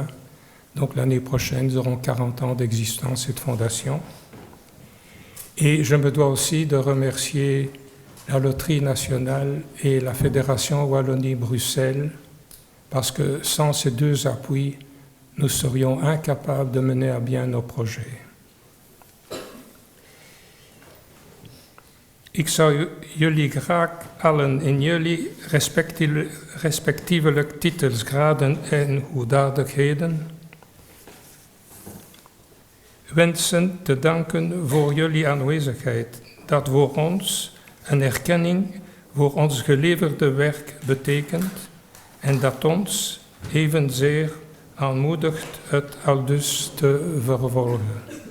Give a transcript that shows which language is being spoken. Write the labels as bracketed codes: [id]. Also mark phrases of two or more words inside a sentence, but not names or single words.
[fr] Donc l'année prochaine, nous aurons 40 ans d'existence et de fondation. Et je me dois aussi de remercier la Loterie nationale et la Fédération Wallonie-Bruxelles, parce que sans ces deux appuis, nous serions incapables de mener à bien nos projets. [nl] Ik zou jullie graag allen in jullie respectievelijk titels, graden en hoedanigheden wensen te danken voor jullie aanwezigheid, dat voor ons een erkenning voor ons geleverde werk betekent en dat ons evenzeer aanmoedigt het aldus te vervolgen.